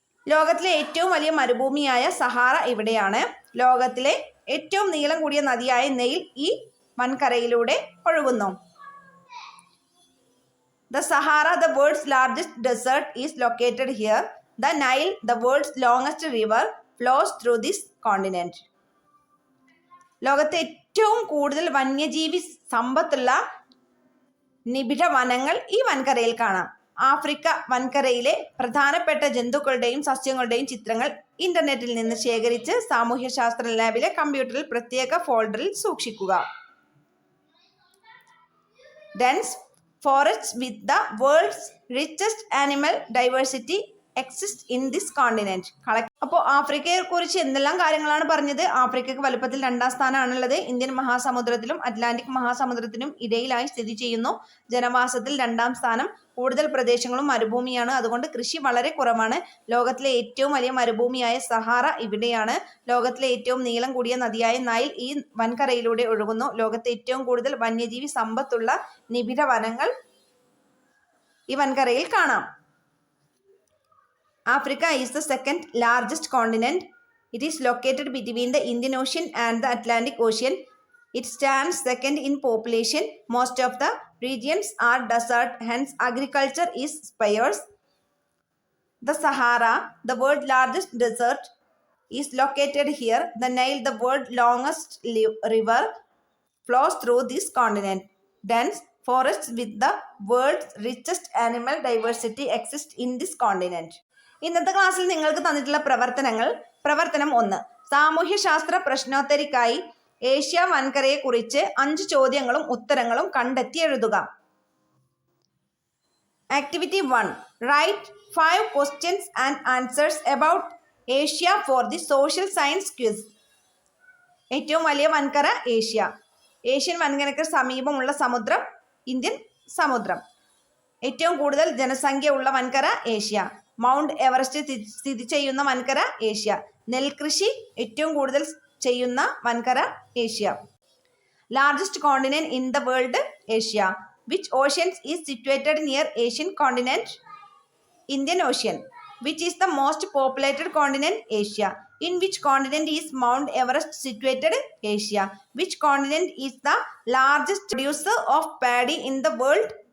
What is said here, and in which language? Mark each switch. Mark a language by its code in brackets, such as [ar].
[ml] ലോകത്തിലെ ഏറ്റവും വലിയ മരുഭൂമിയായ സഹാറ ഇവിടെയാണ്. ലോകത്തിലെ ഏറ്റവും നീളം കൂടിയ നദിയായ നെയിൽ ഈ വൻകരയിലൂടെ ഒഴുകുന്നു. [en] The Sahara, the world's largest desert, is located here. The Nile, the world's longest river, flows through this continent. [ml] ലോകത്തെ ഏറ്റവും കൂടുതൽ വന്യജീവി സമ്പത്തുള്ള നിബിഡ വനങ്ങൾ ഈ വൻകരയിൽ കാണാം. ആഫ്രിക്ക വൻകരയിലെ പ്രധാനപ്പെട്ട ജന്തുക്കളുടെയും സസ്യങ്ങളുടെയും ചിത്രങ്ങൾ ഇന്റർനെറ്റിൽ നിന്ന് ശേഖരിച്ച് സാമൂഹ്യശാസ്ത്ര ലാബിലെ കമ്പ്യൂട്ടറിൽ പ്രത്യേക ഫോൾഡറിൽ സൂക്ഷിക്കുക. [en] Dense forests with the world's richest animal diversity exist in this continent. [ml] അപ്പോൾ ആഫ്രിക്കയെ കുറിച്ച് എന്തെല്ലാം കാര്യങ്ങളാണ് പറഞ്ഞത്? ആഫ്രിക്കയ്ക്ക് വലുപ്പത്തിൽ 2ാം സ്ഥാനമാണുള്ളത്. ഇന്ത്യൻ മഹാസമുദ്രത്തിലും അറ്റ്ലാന്റിക് മഹാസമുദ്രത്തിനും ഇടയിലായി സ്ഥിതി ചെയ്യുന്നു. ജനവാസത്തിൽ 2ാം സ്ഥാനം. കൂടുതൽ പ്രദേശങ്ങളും മരുഭൂമിയാണ്. അതുകൊണ്ട് കൃഷി വളരെ കുറവാണ്. ലോകത്തിലെ ഏറ്റവും വലിയ മരുഭൂമിയായ സഹാറ ഇവിടെയാണ്. ലോകത്തിലെ ഏറ്റവും നീളം കൂടിയ നദിയായ നൈൽ ഈ വൻകരയിലൂടെ ഒഴുകുന്നു. ലോകത്തെ ഏറ്റവും കൂടുതൽ വന്യജീവി സമ്പത്തുള്ള നിബിഡ വനങ്ങൾ ഈ വൻകരയിൽ കാണാം. [en] Africa is the second largest continent. It is located between the Indian Ocean and the Atlantic Ocean. It stands second in population. Most of the regions are desert, hence agriculture is sparse. The Sahara, the world's largest desert, is located here. The Nile, the world's longest river, flows through this continent. Dense forests with the world's richest animal diversity exist in this continent. [ml] ഇന്നത്തെ ക്ലാസ്സിൽ നിങ്ങൾക്ക് തന്നിട്ടുള്ള പ്രവർത്തനം 1. സാമൂഹ്യശാസ്ത്ര പ്രശ്നോത്തരിക്കായി Asia വൻകരയെക്കുറിച്ച് 5 ചോദ്യങ്ങളും ഉത്തരങ്ങളും കണ്ടെത്തി എഴുതുക. [en] Activity 1. Write 5 questions and answers about Asia for the social science quiz. [ml] ഏറ്റവും വലിയ വൻകര ഏഷ്യ. ഏഷ്യൻ വൻകരയ്ക്ക് സമീപമുള്ള സമുദ്രം ഇന്ത്യൻ സമുദ്രം. ഏറ്റവും കൂടുതൽ ജനസംഖ്യ ഉള്ള വൻകര ഏഷ്യ. മൗണ്ട് എവറസ്റ്റ് സ്ഥിതി ചെയ്യുന്ന വൻകര ഏഷ്യ. നെൽകൃഷി ഏറ്റവും കൂടുതൽ ചെയ്യുന്ന വൻകര Asia. [en] Largest continent in the world Asia. Which oceans is situated near Asian continent? Indian Ocean. Which is the most populated continent? Asia. In which continent is Mount Everest situated? Asia. Which continent is the largest producer of paddy in the world?